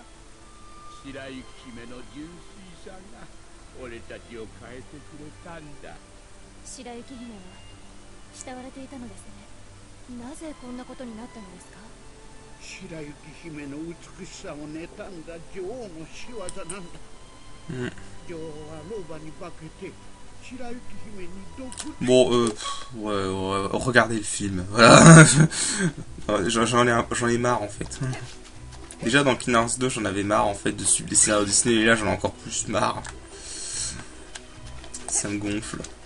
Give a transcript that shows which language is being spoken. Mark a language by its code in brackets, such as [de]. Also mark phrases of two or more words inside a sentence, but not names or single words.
[ja] 白雪姫の純粋さが俺たちを変えてくれたんだ。白雪姫は慕われていたのですね。なぜこんなことになったのですか？白雪姫の美しさを妬んだ女王の仕業なんだ。女王は老婆に化けて [fr] Bon, ouais, regardez le film. Voilà. J'en ai marre en fait. Déjà dans Kingdom Hearts 2, j'en avais marre en fait de suivre les scénarios Disney, et là j'en ai encore plus marre. Ça me gonfle.